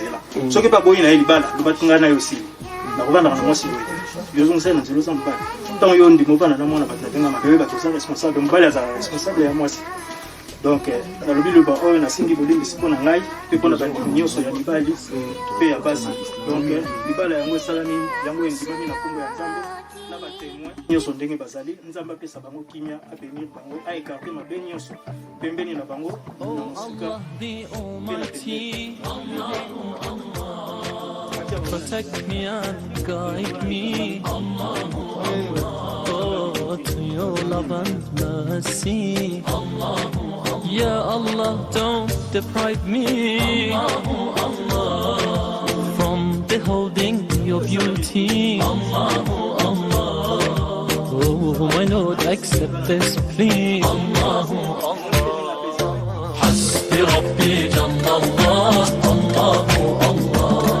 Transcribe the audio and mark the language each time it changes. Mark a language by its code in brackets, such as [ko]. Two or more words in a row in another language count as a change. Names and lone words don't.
[ln] nzela soki pa boyi na ye libala lobatinga na yo osili nakovandaka na mwasi boye yozongisai na nzela oza mobali ntango yo ndima ovanda na mwana bato nabenga mabe bato oza responsable mobali azala responsable ya mwasi donc nalobi loba oyo nasingi bolimbisi mpo na ngai mpe mpo na bandimi nyonso ya mibali mpe ya basi donc libala yango esalami yango endimami na nkombo ya Nzambe na batémoin nyonso ndenge bazali Nzambe apesa bango kimia abenir bango aekarte mabe nyonso pembeni na bango na mosika [en] Protect me and guide me to your love and mercy. [ar] Ya Allah, [en] don't deprive me from beholding your beauty. Oh, my Lord, accept this, please. [ar] حسبي ربي جل الله، الله الله.